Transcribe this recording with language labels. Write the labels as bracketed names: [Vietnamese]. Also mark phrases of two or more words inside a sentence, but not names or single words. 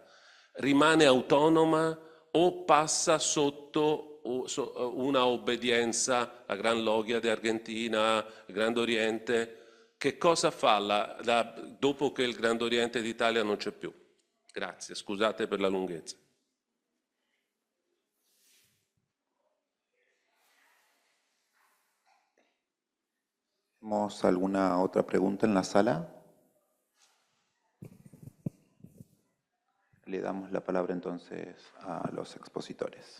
[Italian] Rimane autonoma o passa sotto una obbedienza alla Gran Loggia di Argentina, al Grande Oriente? Che cosa fa dopo che il Grande Oriente d'Italia non c'è più? Grazie, scusate per la lunghezza. [Spanish] ¿Tenemos alguna otra pregunta en la sala? Le damos la palabra entonces a los expositores.